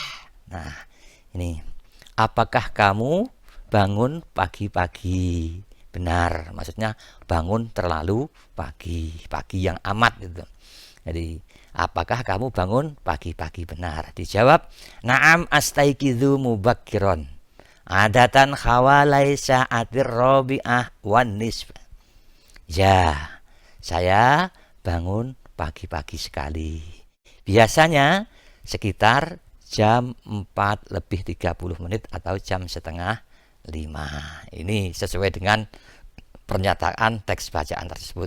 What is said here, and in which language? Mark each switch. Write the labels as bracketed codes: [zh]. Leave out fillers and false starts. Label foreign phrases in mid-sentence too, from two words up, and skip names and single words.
[id] Nah, ini apakah kamu bangun pagi-pagi? Benar, maksudnya bangun terlalu pagi, pagi yang amat gitu. Jadi, apakah kamu bangun pagi-pagi? Benar. Dijawab, [ar] نعم أستيقظ مبكرا. عادة حوالي الساعة الرابعة والنصف. [id] Ya, saya bangun pagi-pagi sekali. Biasanya sekitar jam 4 lebih 30 menit atau jam setengah 5. Ini sesuai dengan pernyataan teks bacaan tersebut.